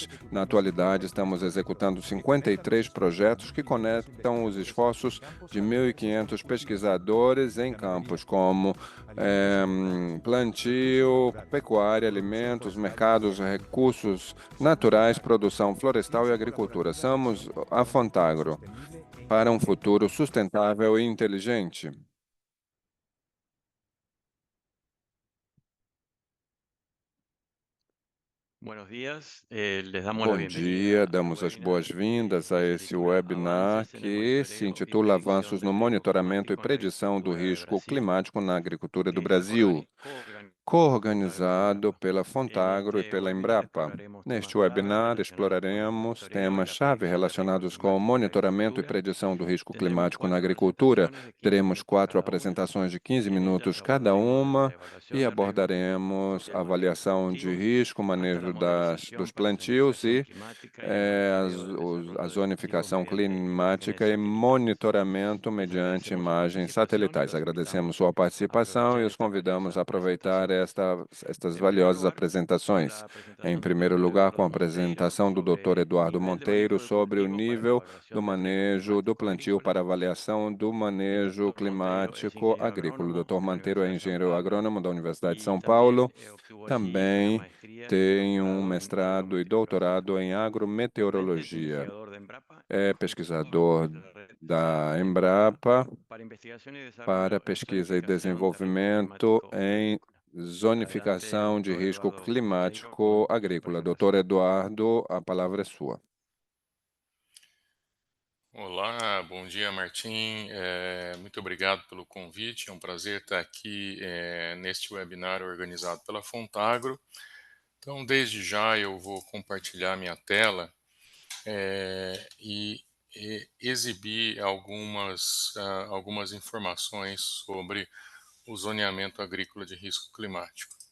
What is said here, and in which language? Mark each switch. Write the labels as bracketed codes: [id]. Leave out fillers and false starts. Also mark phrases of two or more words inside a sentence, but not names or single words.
[pt] Na atualidade, estamos executando 53 projetos que conectam os esforços de 1.500 pesquisadores em campos como plantio, pecuária, alimentos, mercados, recursos naturais, produção florestal e agricultura. Somos a Fontagro para um futuro sustentável e inteligente. [es] Buenos días, les damos la [pt] Bom dia, [es] bienvenida al [pt] damos as webinar boas-vindas a [es] que se [pt] esse [es] titula [pt] webinar [es] Avances en el [pt] que se [es] monitoreo y [pt] intitula [es] predicción [pt] Avanços no [es] del riesgo [pt] Monitoramento e [es] climático en la [pt] Predição do [es] agricultura de [pt] Risco [es] Brasil, [pt] Climático na Agricultura do [es] que es [pt] Brasil, [es] coorganizado [pt] coorganizado [es] por [pt] pela [es] Embrapa. En [pt] Fontagro e [es] este [pt] pela [es] webinar [pt] Embrapa. [es] exploraremos temas [pt] Neste [es] clave [pt] webinar, [es] relacionados con el [pt] exploraremos [es] monitoreo y la [pt] temas-chave [es] predicción del riesgo [pt] relacionados com o [es] climático en la [pt] monitoramento e [es] agricultura. [pt] predição do risco [es] Tendremos [pt] climático na [es] 4 [pt] agricultura. [es] presentaciones de 15 [pt] Teremos [es] minutos [pt] 4 [es] cada una. [pt] apresentações de 15 [es] En ellas [pt] minutos cada [es] abordaremos la [pt] uma e [es] evaluación del riesgo climático [pt] abordaremos [es] y el manejo de [pt] avaliação de [es] cultivos, [pt] risco, [es] hasta la [pt] manejo dos [es] modelización para [pt] plantios [es] zonificación [pt] e [es] climática y el monitoreo del [pt] a [es] desarrollo de cultivos [pt] zonificação [es] mediante imágenes [pt] climática e [es] satelitales. [pt] monitoramento [es] Les [pt] mediante [es] agradecemos su [pt] imagens [es] participación y [pt] satelitais. [es] los [pt] Agradecemos [es] invitamos [pt] sua [es] a [pt] participação e [es] aprovechar [pt] os [es] estas [pt] convidamos a [es] valiosas [pt] aproveitar [es] presentaciones. [pt] estas [es] En primer [pt] valiosas [es] lugar, con [pt] apresentações. [es] la [pt] Em [es] presentación del [pt] primeiro [es] doctor [pt] lugar, com a [es] Eduardo Monteiro [pt] apresentação do Dr. [es] sobre [pt] Eduardo [es] nivel de [pt] Monteiro [es] manejo de [pt] sobre o [es] cultivos para [pt] nível do [es] evaluación del riesgo [pt] manejo do [es] climático [pt] plantio [es] agrícola. [pt] para avaliação do [es] El [pt] manejo [es] doctor Monteiro es [pt] climático [es] ingeniero [pt] agrícola. O [es] agrónomo [pt] Dr. [es] de la [pt] Monteiro é [es] Universidad de São [pt] engenheiro [es] Paulo [pt] agrônomo da Universidade de [es] y [pt] São [es] también [pt] Paulo. [es] obtuvo allí una [pt] Também [es] maestría y un [pt] tem um [es] doctorado en [pt] mestrado e [es] hidrometeorología. [pt] doutorado em [es] Actualmente es [pt] agrometeorologia. [es] investigador de Embrapa [pt] É [es] junto con [pt] pesquisador [es] la red [pt] da [es] Embrapa [pt] Embrapa [es] para investigación y [pt] para [es] desarrollo en [pt] pesquisa e [es] zonificación de riesgo [pt] desenvolvimento [es] climático [pt] em [es] agrícola. Adelante, [pt] zonificação de [es] doctor [pt] risco [es] Eduardo Monteiro, [pt] climático [es] con su [pt] agrícola. Doutor [es] presentación. [pt] Eduardo, a palavra é sua. Olá, bom dia, Martim. Muito obrigado pelo convite. É um prazer estar aqui neste webinar organizado pela Fontagro. Então, desde já eu vou compartilhar minha tela e exibir algumas informações sobre o zoneamento agrícola de risco climático.